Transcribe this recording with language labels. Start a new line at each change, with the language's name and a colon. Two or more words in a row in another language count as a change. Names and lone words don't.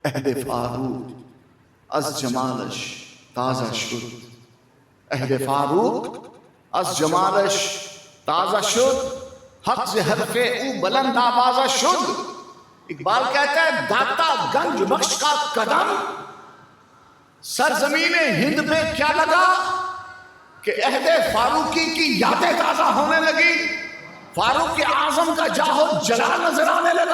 Persian: عهد فاروق از جمالش تازه شد. عهد فاروق از جمالش تازہ شد، حق سے حرف او بلند آوازہ شد.
Urdu: اقبال کہتا ہے داتا گنج بخش کا قدم سرزمین ہند پہ کیا لگا کہ عہد فاروقی کی یادیں تازہ ہونے لگی. فاروق اعظم کا جاہ و جلال نظر آنے لگا.